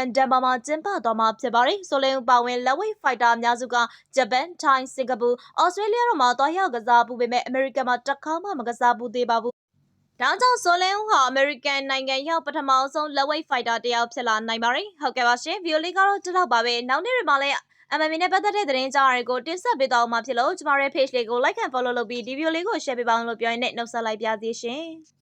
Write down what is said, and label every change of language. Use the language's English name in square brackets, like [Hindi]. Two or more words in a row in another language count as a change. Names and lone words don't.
[Burmese] ဒန်ဗာမှာကျင်းပသွားမှာဖြစ်ပါတယ်ဆိုလင်းပါဝင်လက်ဝိတ်ဖိုက်တာအများစုကဂျပန်၊ထိုင်း၊စင်ကာပူ၊ဩစတြေးလျတို့မှာသွားရောက်ကစားပူပေမဲ့ American မှာတစ်ခါမှမကစားဘူးသေးပါဘူးဒါကြောင့်ဆိုလင်းဦးဟာအမေရိကန်နိုင်ငံရောက်ပထမဆုံးလက်ဝိတ်ဖိုက်တာတစ်ယောက်ဖြစ်လာနိုင်ပါတယ်။ဟုတ်ကဲ့ပါရှင်။ဗီဒီယိုလေးကတော့ဒီလောက်ပါပဲ။နောက်နေ့တွေမှာလည်း MMA နဲ့ပတ်သက်တဲ့သတင်းကြားတွေကိုတင်ဆက်ပေးသွားမှာဖြစ်လို့ကျမရဲ့ page လေးကို [English] like and follow [Burmese] လုပ်ပြီးဒီဗီဒီယိုလေးကို share ပေးပါအောင်လို့ပြောရင်းနဲ့နှုတ်ဆက်လိုက်ပါရစေရှင်။